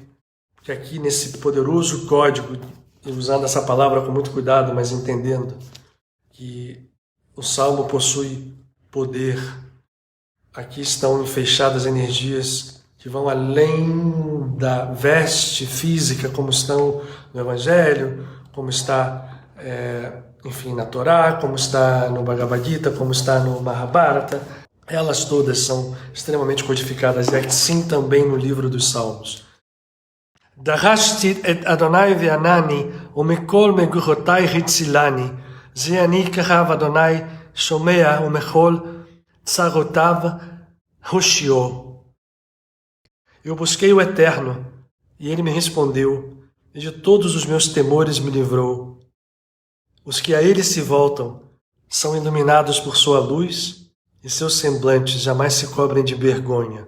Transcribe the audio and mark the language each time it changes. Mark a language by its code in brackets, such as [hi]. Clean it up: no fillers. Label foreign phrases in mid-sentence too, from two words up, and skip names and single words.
[pt] Porque aqui nesse poderoso código, e usando essa palavra com muito cuidado, mas entendendo que o Salmo possui poder, aqui estão enfeixadas energias que vão além da veste física, como estão no Evangelho, como está, enfim, na Torá, como está no Bhagavad Gita, como está no Mahabharata. Elas todas são extremamente codificadas, e assim também no livro dos Salmos. [he] דרשתי את אדוני וענני, ומכל מגורותי הצילני, זה עני קרב אדוני שומע ומכל צרותיו הושיעו. [pt] Eu busquei o Eterno, e ele me respondeu, e de todos os meus temores me livrou. Os que a ele se voltam são iluminados por sua luz, e seus semblantes jamais se cobrem de vergonha.